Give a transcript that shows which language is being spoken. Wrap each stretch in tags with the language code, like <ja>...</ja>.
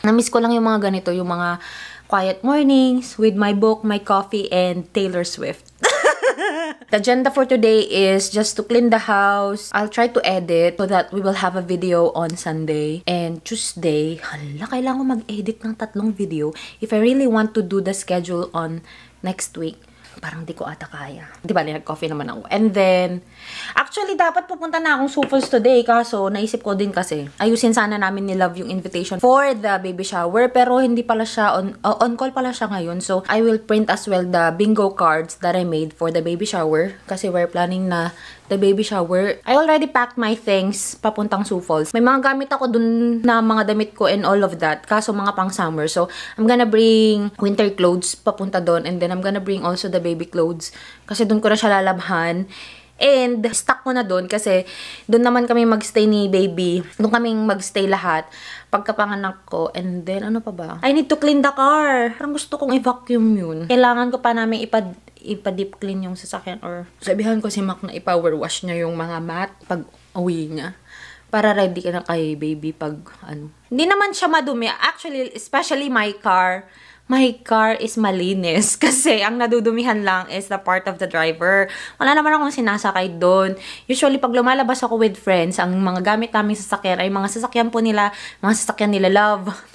<tl>Namiss ko lang yung mga ganito, yung mga</tl> <en>quiet mornings with my book, my coffee, and Taylor Swift. The agenda for today is just to clean the house. I'll try to edit so that we will have a video on Sunday. And Tuesday,</en> <tl>kailangan ko mag-edit ng 3 video</tl> <en>if I really want to do the schedule on next week.</en> <tl>Parang di ko ata kaya. Di ba, nag-coffee naman ako.</tl> <en>And then, actually,</en> <tl>dapat pupunta na akong Suffolk today. Kaso, naisip ko din kasi, ayusin sana namin ni Love yung invitation for the baby shower. Pero, hindi pala siya, on call pala siya ngayon.</tl> <en>So, I will print as well the bingo cards that I made for the baby shower. Kasi, we're planning na the baby shower. I already packed my things papuntang Sioux Falls.</en> <tl>May mga gamit ako dun na mga damit ko and all of that. Kaso mga pang summer.</tl> <en>So, I'm gonna bring winter clothes papunta dun. And then, I'm gonna bring also the baby clothes.</en> <tl>Kasi dun ko na siya lalabhan. And, stuck ko na dun kasi dun naman kami magstay ni baby. Dun kaming magstay lahat. Pagkapanganak ko. And then, ano pa ba?</tl> <en>I need to clean the car.</en> <tl>Parang gusto kong i-vacuum yun. Kailangan ko pa namin ipa-deep clean yung sasakyan or sabihan ko si Mac na i-power wash niya yung mga mat pag uwi niya para ready ka na kay baby pag ano. Hindi naman siya madumi.</tl> <en>Actually, especially my car is</en> <tl>malinis kasi ang nadudumihan lang</tl> <en>is the part of the driver.</en> <tl>Wala naman akong sinasakay doon. Usually, pag lumalabas ako with friends, ang mga gamit naming sasakyan ay mga sasakyan po nila, mga sasakyan nila Love.</tl>